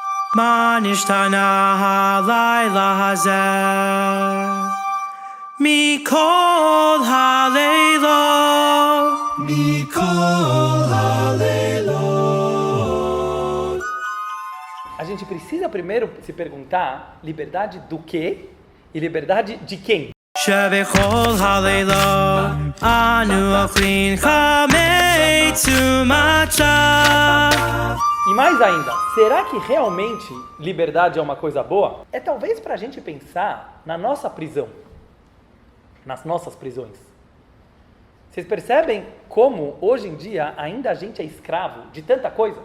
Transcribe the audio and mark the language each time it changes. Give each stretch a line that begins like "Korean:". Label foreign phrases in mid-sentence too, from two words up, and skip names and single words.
Hebrew: מה נשתנה הלילה הזה מכל הלילות
Portuguese: A gente precisa primeiro se perguntar liberdade do quê e liberdade de quem.
Hebrew: שבכל הלילות אנו אוכלים חמץ ומצה.
Portuguese: E mais ainda, será que realmente liberdade é uma coisa boa? É talvez para a gente pensar na nossa prisão, nas nossas prisões. Vocês percebem como hoje em dia ainda a gente é escravo de tanta coisa?